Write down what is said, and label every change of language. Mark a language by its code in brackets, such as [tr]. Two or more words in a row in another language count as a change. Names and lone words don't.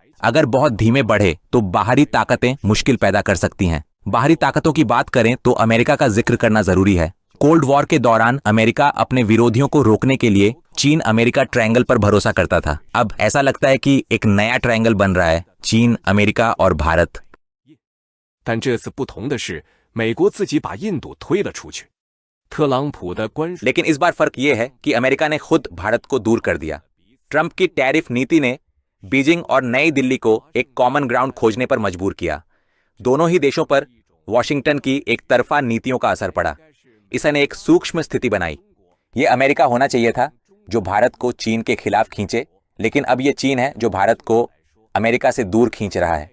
[hi] अगर बहुत धीमे बढ़े तो बाहरी ताकतें मुश्किल पैदा कर सकती हैं। बाहरी ताकतों की बात करें तो अमेरिका का जिक्र करना जरूरी है। [en] cold war [hi] के दौरान अमेरिका अपने विरोधियों को रोकने के लिए चीन अमेरिका ट्रायंगल पर भरोसा करता था। अब ऐसा लगता है कि एक नया ट्रायंगल बन रहा है, चीन, अमेरिका और भारत। [zh] 但这次不同的是，美国自己把印度推了出去。特朗普的关税 [hi] लेकिन इस बार फर्क ये है कि अमेरिका ने खुद भारत को दूर कर दिया। ट्रंप की टैरिफ नीति ने बीजिंग और नई दिल्ली को एक [en] common ground [hi] खोजने पर मजबूर किया। दोनों ही देशों पर वॉशिंगटन की एक तरफा नीतियों का असर पड़ा। इसने एक सूक्ष्म स्थिति बनाई। ये अमेरिका होना चाहिए था जो भारत को चीन के खिलाफ खींचे, लेकिन अब ये चीन है जो भारत को अमेरिका से दूर खींच रहा है।